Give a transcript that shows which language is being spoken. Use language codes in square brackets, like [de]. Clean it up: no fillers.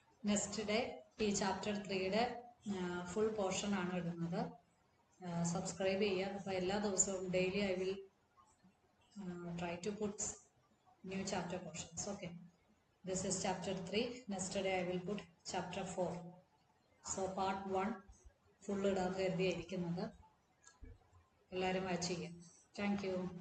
[ml] Next day ഈ chapter 3യുടെ full portion ആണ് ഇടുന്നത്. സബ്സ്ക്രൈബ് ചെയ്യുക. അപ്പോൾ എല്ലാ ദിവസവും [en] Daily I will try to put new chapter portions. Okay, this is chapter 3. Next day I will put chapter 4. [ml] So part 1 full ഇടാൻ കരുതിയിരിക്കുന്നത്. എല്ലാവരും watch ചെയ്യാം. Thank you.